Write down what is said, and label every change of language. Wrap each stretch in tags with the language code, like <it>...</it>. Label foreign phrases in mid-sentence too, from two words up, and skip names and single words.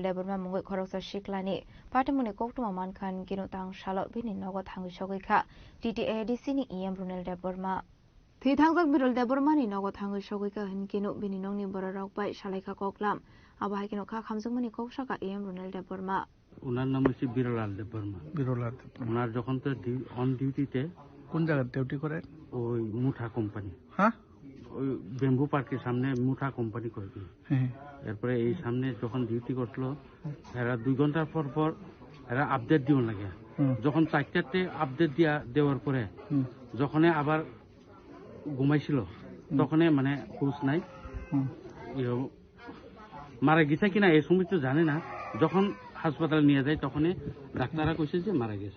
<trp>Deborma Mungoi Khoroksa Shiklani Patimuni Koktuma Mankan Kinu Tang Shalot Bini Nogot Hangu Shogika TTADC ni Iam Brunel Deborma Thi Thangjak Biral Debormani Nogot Hangu Shogika Hinkinu Bini Nongni Borarok Bai Shalaika Koklam Abai Kinu Ka Khamjungmani Kokshaka Iam Brunel Deborma</trp> <bn>ওনার নাম হচ্ছে বিরলাল দেববর্মা বিরলাল ওনার যখন তো অন ডিউটিতে কোন জায়গায় ডিউটি করেন ওই মুঠা কোম্পানি হ্যাঁ ওই বেম্বু পার্কের সামনে মুঠা কোম্পানি করে হ্যাঁ এরপরে এই সামনে যখন ডিউটি করলো এরা 2 ঘন্টার পর পর এরা আপডেট দিও লাগে যখন 4টাতে আপডেট দেওয়ার পরে যখন আবার ঘুমাইছিল তখন মানে হুঁশ নাই মারা গেছে কিনা এই সময় তো জানে না যখন হাসপাতালে নিয়ে যায় তখন ডাক্তাররা কইছে যে মারা গেছে</bn>